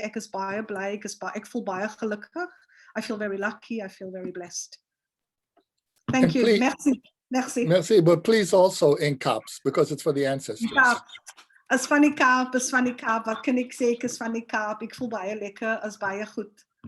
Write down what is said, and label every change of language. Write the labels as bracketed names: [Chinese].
[Afrikaans] Ek is baie bly, ek voel baie gelukkig. [English] I feel very lucky, I feel very blessed. Thank you. Please, [French] merci. [English] Merci, but please also in Kaaps, because it's for the ancestors. [Afrikaans] Kaap. As van die Kaap, wat kan ek sê, ek is van die Kaap, ek voel baie lekker, is baie goed.